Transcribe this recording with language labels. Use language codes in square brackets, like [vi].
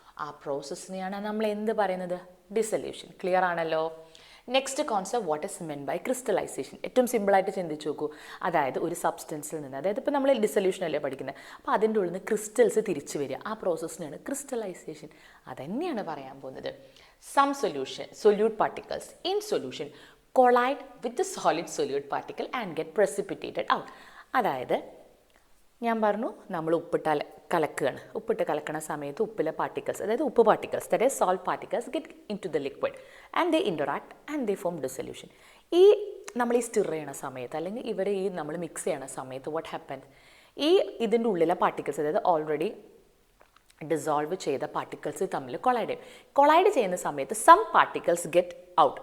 [ml] ആ പ്രോസസ്സിനെയാണ് നമ്മൾ എന്ത് പറയുന്നത്? ഡിസൊല്യൂഷൻ. ക്ലിയർ ആണല്ലോ? Next concept, [en] What is meant by crystallization. [ml] ഏറ്റവും സിമ്പിളായിട്ട് ചിന്തിച്ച് നോക്കൂ. അതായത് ഒരു സബ്സ്റ്റൻസിൽ നിന്ന്, അതായത് ഇപ്പോൾ നമ്മൾ ഡിസൊല്യൂഷൻ അല്ലേ പഠിക്കുന്നത്, അപ്പോൾ അതിൻ്റെ ഉള്ളിൽ നിന്ന് ക്രിസ്റ്റൽസ് തിരിച്ചു വരിക, ആ പ്രോസസ്സിനാണ് ക്രിസ്റ്റലൈസേഷൻ. അതന്നെയാണ് പറയാൻ പോകുന്നത്. [en] Some solute particles in solution collide with the solid solute particle and get precipitated out. [ml] അതായത് ഞാൻ പറഞ്ഞു, നമ്മൾ കലക്കുകയാണ്. ഉപ്പിട്ട് കലക്കണ സമയത്ത് ഉപ്പിലെ പാർട്ടിക്കിൾസ്, അതായത് ഉപ്പ് particles, [en] That is salt particles, get into the liquid and they interact and they form dissolution. [ml] നമ്മൾ ഈ സ്റ്റിർ ചെയ്യണ സമയത്ത്, അല്ലെങ്കിൽ നമ്മൾ മിക്സ് ചെയ്യണ സമയത്ത് വാട്ട് ഹാപ്പൻ, ഇതിൻ്റെ ഉള്ളിലെ പാർട്ടിക്കിൾസ്, അതായത് ഓൾറെഡി ഡിസോൾവ് ചെയ്ത പാർട്ടിക്കിൾസ് തമ്മിൽ കൊളൈഡ് ചെയ്യുന്ന സമയത്ത് [en] Some particles get out.